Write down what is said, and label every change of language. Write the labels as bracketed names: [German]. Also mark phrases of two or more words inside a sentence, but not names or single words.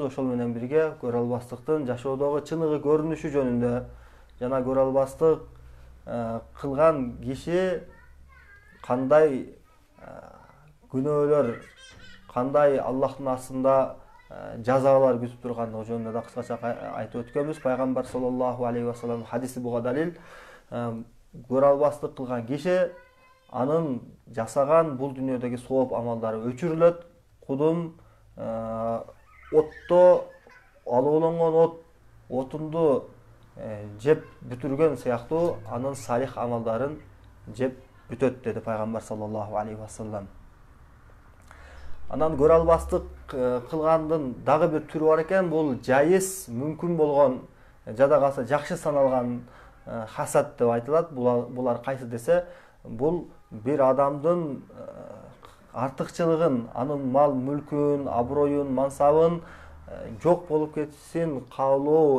[Kyrgyz] Ошол менен бирге көрө албастыктын жашоодогу чыныгы көрүнүшү жөнүндө жана көрө албастык кылган киши кандай күнөөлөр, кандай Аллахтын астында жазалар күтүп тургандыгы жөнүндө да кыскача айтып өткөнбүз. Пайгамбар [Arabic] صلى الله عليه وسلم [Kyrgyz] хадиси буга далил. Көрө албастык кылган киши анын жасаган бул дүйнөдөгү сооп амалдары өчүрүлөт. Кудум отто алууланган отунду жеп бүтүргөн сыяктуу анын салих амалдарын жеп бүтөт деди пайгамбар [Arabic] صلى الله عليه وسلم. [Kyrgyz] Анан көрө албастык кылгандын дагы бир түрү бар экен. Бул жайыз, мүмкүн болгон, жада калса жакшы саналган хасад деп айтылат. Булар кайсы десе, бул бир адамдын артыкчылыгын, анын мал мүлкүн, аброюн, мансабын жок болуп кетсин каалоо